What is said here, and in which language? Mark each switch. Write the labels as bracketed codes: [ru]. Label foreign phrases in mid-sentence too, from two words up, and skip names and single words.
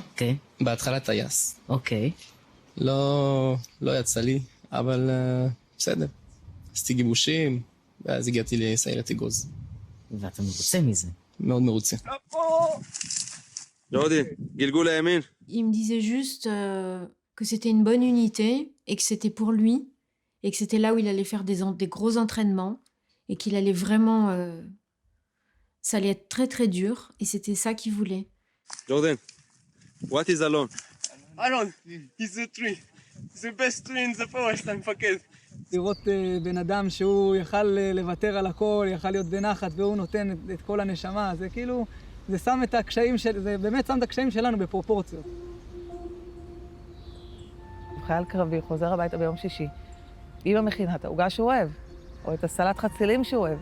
[he] כן. בהתחלה טייס. אוקיי. לא יצא לי, אבל בסדר. עשיתי גיבושים, ואז הגעתי לסיירת אגוז. ואתה מרוצה מזה? מאוד מרוצה. ג'ורדי, גלגול הימין. [fr] Il me disait juste que c'était une bonne unité et que c'était pour lui et que c'était là où il allait faire des gros entraînements et qu'il allait vraiment... ça allait être très très dur et c'était ça qu'il voulait. [en] Jordan, what is Alon? Alon, he's a tree. He's the best tree in the forest, [he] המפקד. לראות בן אדם שהוא יכל לוותר על הכל, יכל להיות בנחת והוא נותן את כל הנשמה, זה כאילו, זה שם את הקשיים זה באמת שם את הקשיים שלנו בפרופורציות. חייל קרבי חוזר הביתה ביום שישי, אמא מכינה את העוגה שהוא אוהב, או את הסלט חצילים שהוא אוהב.